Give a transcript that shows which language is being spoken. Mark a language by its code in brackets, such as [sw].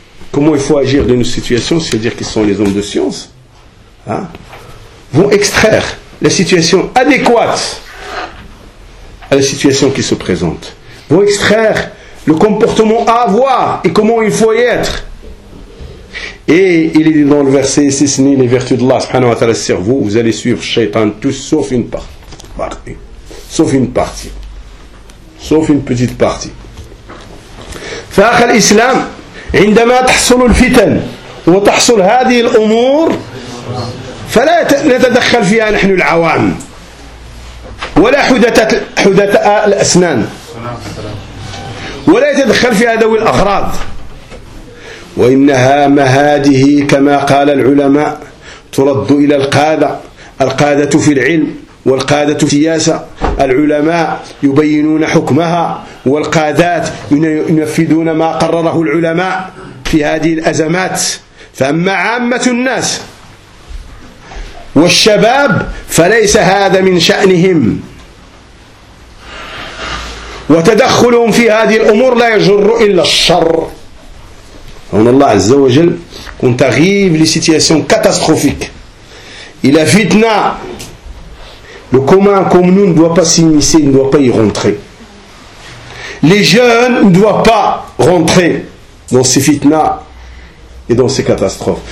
[fr] comment il faut agir dans une situation, c'est-à-dire qu'ils sont les hommes de science, vont extraire la situation adéquate à la situation qui se présente, vont extraire le comportement à avoir et comment il faut y être. Et il est dit dans le verset, si ce n'est les vertus d'Allah subhanahu wa ta'ala sur vous, vous allez suivre Shaitan tous sauf une partie. Sauf une partie. Sauf une petite partie. [ar] فأخ الإسلام عندما تحصل الفتن وتحصل هذه الأمور فلا نتدخل فيها نحن العوام ولا حدثاء الأسنان ولا يتدخل فيها ذوي الأغراض وإنها مهاده كما قال العلماء ترد إلى القادة، القادة في العلم والقادة في السياسة، العلماء يبينون حكمها والقادات ينفذون ما قرره العلماء في هذه الأزمات. فأما عامة الناس والشباب فليس هذا من شأنهم وتدخلهم في هذه الأمور لا يجر إلا الشر. [fr] On Allah Azza wa Jal, quand arrive les situations catastrophiques, et la fitna, le commun comme nous ne doit pas s'immiscer, ne doit pas y rentrer. Les jeunes ne doivent pas rentrer dans ces fitnas et dans ces catastrophes.